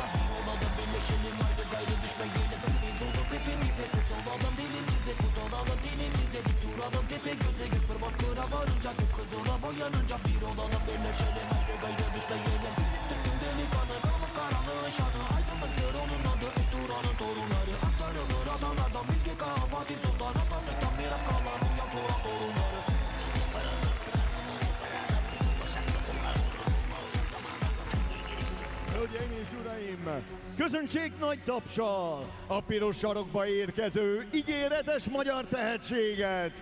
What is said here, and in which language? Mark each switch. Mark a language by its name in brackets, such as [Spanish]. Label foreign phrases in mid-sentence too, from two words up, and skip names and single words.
[Turkish] bir olalım birleşelim ayrı gayrı düşmeyelim biz olup hepimize ses olalım dilimize tutulalım dinimize dik duralım tepe göze gök bir baskıra varınca gök kızıla boyanınca bir olalım birleşelim ayrı gayrı düşmeyelim Türk'ün delikanı namaz karanlığın şanı aydınlıktır onun adı et duranın torunları aktarılır adalardan bilgi kahvati sultan Atatürk'ten miras kalan uyan Turan torunları [Hungarian] Hölgyeim és uraim, köszöntsék nagy tapssal a piros sarokba érkező ígéretes magyar tehetséget.